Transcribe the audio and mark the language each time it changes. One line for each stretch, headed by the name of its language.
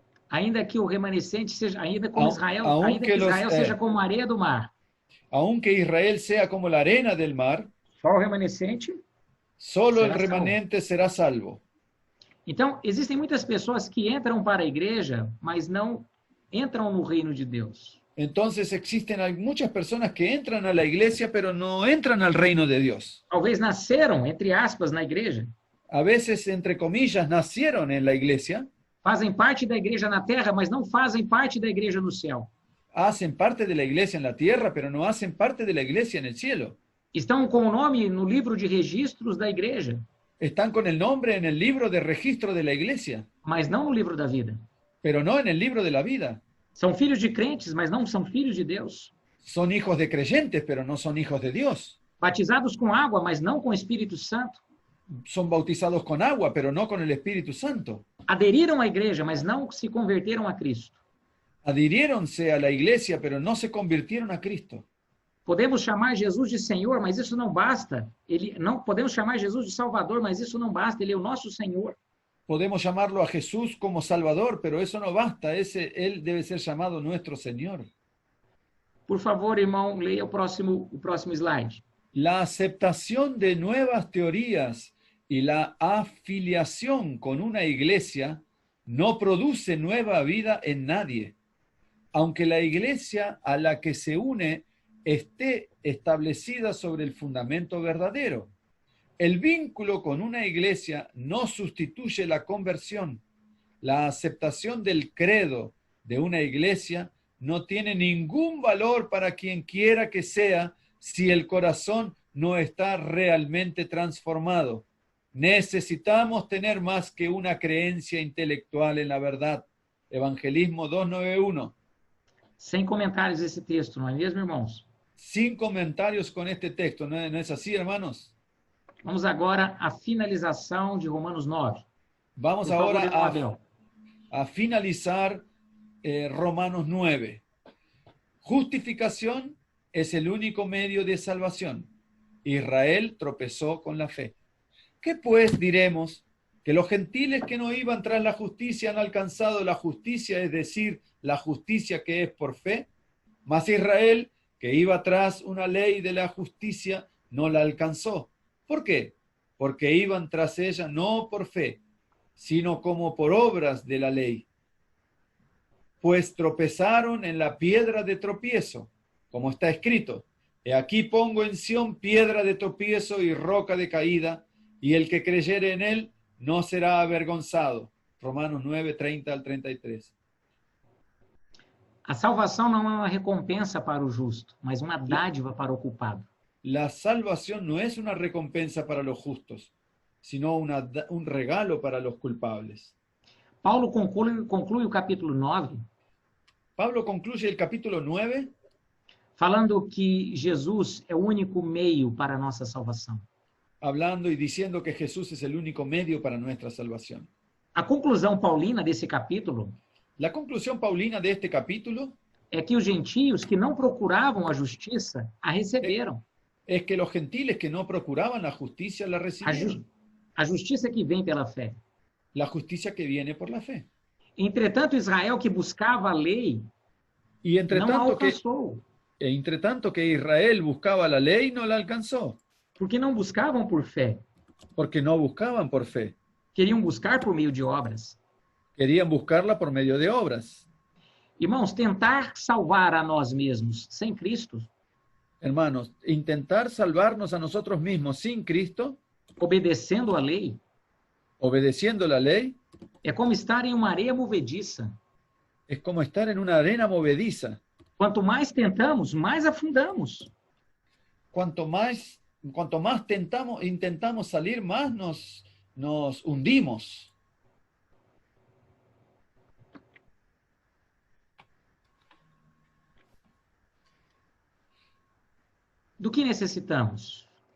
Portuguese: Ainda que o remanescente seja, ainda como Israel, ainda que Israel seja como a areia do mar,
Spanish: Aunque Israel sea como la arena del mar,
Portuguese: só o remanescente.
Spanish: solo el
Portuguese: Será
Spanish: remanente será salvo.
Portuguese: Então, existem muitas pessoas que entram para a igreja, mas não entram no reino de Deus.
Spanish: Entonces existen muchas personas que entran a la iglesia, pero no entran al reino de Dios.
Portuguese: Talvez nasceram, entre aspas, na igreja,
Spanish: A veces, entre comillas, nacieron en la iglesia,
Portuguese: fazem parte da igreja na terra, mas não fazem parte da igreja no céu.
Spanish: hacen parte de la iglesia en la tierra, pero no hacen parte de la iglesia en el cielo.
Portuguese: Estão com o nome no livro de registros da igreja,
Spanish: Están con el nombre en el libro de registro de la iglesia,
Portuguese: mas não no livro da vida.
Spanish: pero no en el libro de la vida.
Portuguese: São filhos de crentes, mas não são filhos de Deus.
Spanish: Son hijos de creyentes, pero no son hijos de Dios.
Portuguese: Batizados com água, mas não com o Espírito Santo.
Spanish: Son bautizados con agua, pero no con el Espíritu Santo.
Portuguese: Aderiram à igreja, mas não se converteram a Cristo.
Spanish: adhiriéronse a la iglesia, pero no se convirtieron a Cristo.
Portuguese: Podemos chamar Jesus de Senhor, mas isso não basta. Podemos chamar Jesus de Salvador, mas isso não basta. Ele é o nosso Senhor.
Spanish: Podemos llamarlo a Jesús como Salvador, pero eso no basta. Él debe ser llamado nuestro Señor.
Portuguese: Por favor, irmão, leia o próximo slide.
Spanish: La aceptación de nuevas teorías y la afiliación con una iglesia no produce nueva vida en nadie, aunque la iglesia a la que se une esté establecida sobre el fundamento verdadero. El vínculo con una iglesia no sustituye la conversión. La aceptación del credo de una iglesia no tiene ningún valor para quien quiera que sea si el corazón no está realmente transformado. Necesitamos tener más que una creencia intelectual en la verdad. Evangelismo 291.
Portuguese: Sem comentários esse texto, não é mesmo, irmãos?
Spanish: Sin comentarios con este texto, ¿no es así, hermanos?
Portuguese: Vamos agora à finalização de Romanos 9.
Spanish: Vamos
Portuguese: Por favor,
Spanish: ahora
Portuguese: irmão Abel.
Spanish: a finalizar Romanos 9. Justificación es el único medio de salvación. Israel tropezó con la fe. ¿Qué pues diremos? Que los gentiles que no iban tras la justicia han alcanzado la justicia, es decir, la justicia que es por fe. Mas Israel, que iba tras una ley de la justicia, no la alcanzó. ¿Por qué? Porque iban tras ella no por fe, sino como por obras de la ley. Pues tropezaron en la piedra de tropiezo, como está escrito: He aquí pongo en Sión piedra de tropiezo y roca de caída, y el que creyere en él no será avergonzado. Romanos 9, 30 al 33.
Portuguese: A salvação não é uma recompensa para o justo, mas uma dádiva para o culpado.
Spanish: La salvación no es una recompensa para los justos, sino un regalo para los culpables.
Portuguese: Paulo conclui o capítulo 9
Spanish: Pablo concluye el capítulo 9
Portuguese: falando que Jesus é o único meio para a nossa salvação.
Spanish: hablando y diciendo que Jesús es el único medio para nuestra salvación.
Portuguese: A conclusão paulina desse capítulo
Spanish: La conclusión paulina de este capítulo
Portuguese: é que os gentios que não procuravam a justiça a receberam.
Spanish: es que los gentiles que no procuraban la justicia la recibieron.
Portuguese: A justiça que vem pela fé.
Spanish: La justicia que viene por la fe.
Portuguese: Entretanto, Israel que buscava a lei
Spanish: Y entre
Portuguese: não a
Spanish: tanto, que Israel buscaba la ley, no la alcanzó,
Portuguese: porque não buscavam por fé.
Spanish: porque no buscaban por fe.
Portuguese: Queriam buscar por meio de obras.
Spanish: Querían buscarla por medio de obras.
Portuguese: Irmãos, tentar salvar a nós mesmos sem Cristo,
Spanish: Hermanos, intentar salvarnos a nosotros mismos sin Cristo,
Portuguese: obedecendo a lei,
Spanish: obedeciendo la ley,
Portuguese: é como estar em uma areia movediça.
Spanish: es como estar en una arena movediza.
Portuguese: Quanto mais tentamos, mais afundamos.
Spanish: Cuanto más intentamos salir, más nos hundimos.
Portuguese: Do que necessitamos?